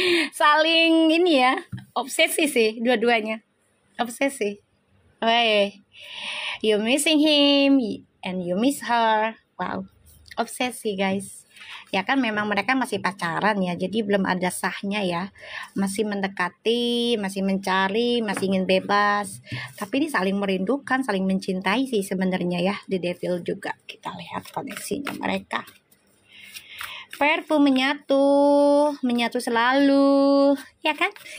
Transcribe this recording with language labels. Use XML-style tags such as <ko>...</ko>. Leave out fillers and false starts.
<id>Saling ini ya, obsesi sih dua-duanya. Obsesi.</id> <en>You missing him and you miss her.</en> <id>Wow, obsesi guys. Ya kan memang mereka masih pacaran ya, jadi belum ada sahnya ya. Masih mendekati, masih mencari, masih ingin bebas. Tapi ini saling merindukan, saling mencintai sih sebenarnya ya. The Devil juga. Kita lihat koneksinya mereka. Perfu menyatu selalu, ya kan?</id>